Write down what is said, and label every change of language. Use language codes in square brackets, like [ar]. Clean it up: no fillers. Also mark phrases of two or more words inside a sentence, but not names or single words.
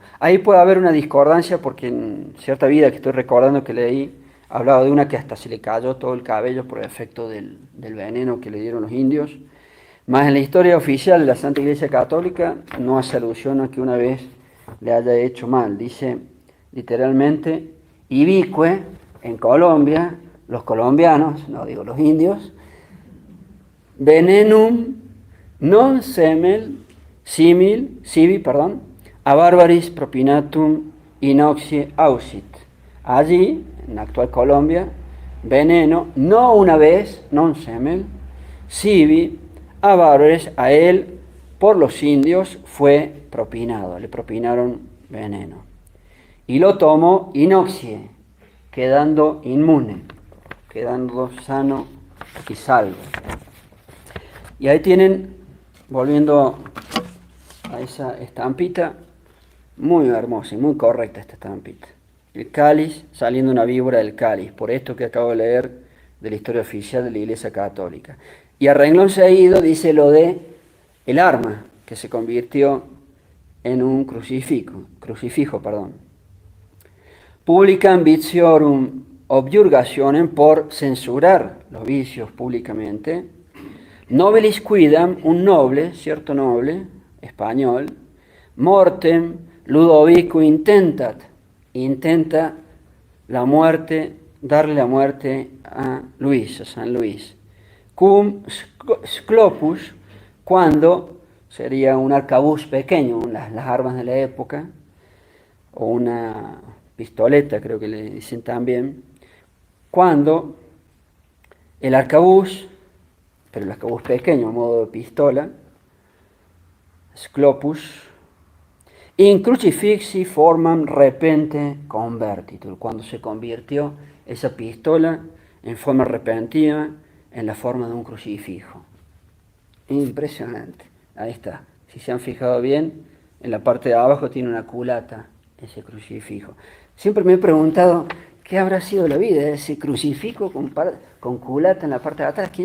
[es] Ahí puede haber una discordancia porque en cierta vida que estoy recordando que leí, hablaba de una que hasta se le cayó todo el cabello por efecto del veneno que le dieron los indios. Más en la historia oficial de la Santa Iglesia Católica no hace alusión a que una vez le haya hecho mal. Dice literalmente, ibicue, en Colombia, los colombianos, no digo los indios, [la] venenum non semel sibi, a barbaris propinatum inoxie ausit. [es] Allí, en la actual Colombia, veneno, no una vez, [la] non semel, sibi, a barbaris, [es] a él, por los indios, fue propinado, le propinaron veneno. Y lo tomó inoxie, quedando inmune, quedando sano y salvo. Y ahí tienen, volviendo a esa estampita, muy hermosa y muy correcta esta estampita. El cáliz, saliendo una víbora del cáliz. Por esto que acabo de leer, de la historia oficial de la Iglesia Católica. Y a renglón seguido dice lo de el arma, que se convirtió en un crucifijo. [la] Publicam viciorum objurgationem, [es] por censurar los vicios públicamente. [la] Nobilis quidam, [es] un noble, cierto noble, español, [la] mortem Ludovico [es] intenta la muerte, darle la muerte a Luis, a San Luis. [la] Cum sclopus, [es] cuando sería un arcabuz pequeño, las armas de la época, o una pistoleta, creo que le dicen también, cuando el arcabuz, pero el arcabuz pequeño, a modo de pistola, [la] sclopus, in crucifixi formam repente convertitur, [es] cuando se convirtió esa pistola en forma repentina en la forma de un crucifijo. Impresionante. Ahí está. Si se han fijado bien, en la parte de abajo tiene una culata ese crucifijo. Siempre me he preguntado qué habrá sido la vida de ese crucifijo con culata en la parte de atrás.